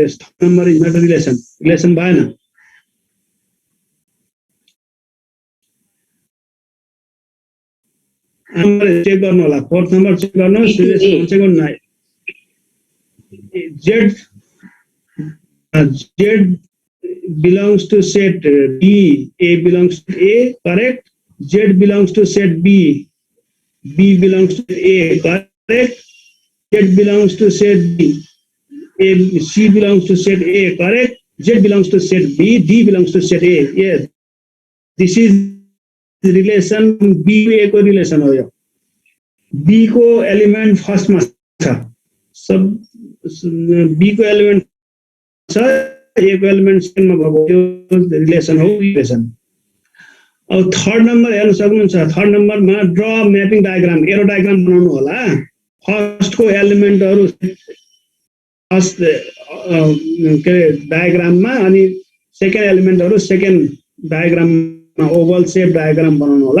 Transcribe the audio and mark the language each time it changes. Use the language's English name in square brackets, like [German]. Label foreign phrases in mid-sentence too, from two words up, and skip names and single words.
[English] third number is not a relation [Nepali] भएन। चेक गर्नु होला, [English] fourth number [Nepali] चेक गर्नुहोस्, रिलेसन हुन्छ कि हुन्न। [English] जेड belongs to set B, A belongs to A, correct? Z belongs to set B, B belongs to A, correct? Z belongs to set B, C belongs to set A, correct? Z belongs to set B, D belongs to set A. Yes, this is relation B to A [Nepali] को relation हो यो। B को [English] element first [Hindi] में था, [Nepali] सब B को element छ, एक एलिमेंट सेकेन्डमा भएको रिलेसन हो रिलेसन। अब थर्ड नम्बर हेर्न सक्नुहुन्छ, थर्ड नम्बरमा [English] draw mapping diagram, arrow diagram [Nepali] बनाउनु होला। फर्स्टको एलिमेन्टहरु फर्स्ट के डायग्राममा, अनि सेकेन्ड एलिमेन्टहरु सेकेन्ड डायग्राममा [English] oval shape diagram [Nepali] बनाउनु होला।